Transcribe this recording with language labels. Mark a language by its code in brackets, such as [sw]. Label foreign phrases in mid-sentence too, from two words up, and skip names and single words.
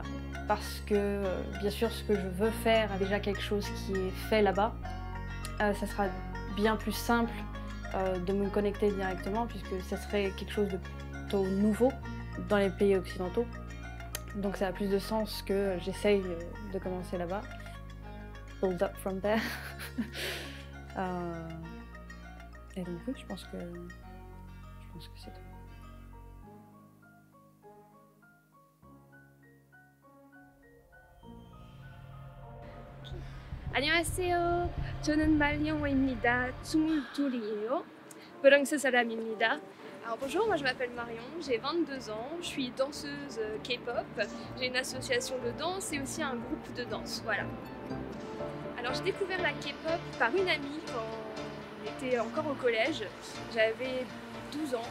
[fr] Parce que, bien sûr, ce que je veux faire a déjà quelque chose qui est fait là-bas. Ça sera bien plus simple de me connecter directement, puisque ça serait quelque chose de plutôt nouveau dans les pays occidentaux. Donc ça a plus de sens que j'essaye de commencer là-bas. [en] Build up from there. [fr] Et donc oui, je pense que c'est tout. [ko] 안녕하세요. 저는 말영호입니다. 22이에요. 프랑스 사람입니다. [fr] Alors bonjour, moi je m'appelle Marion, j'ai 22 ans, je suis danseuse K-pop, j'ai une association de danse et aussi un groupe de danse, voilà. Alors j'ai découvert la K-pop par une amie quand on était encore au collège, j'avais 12 ans.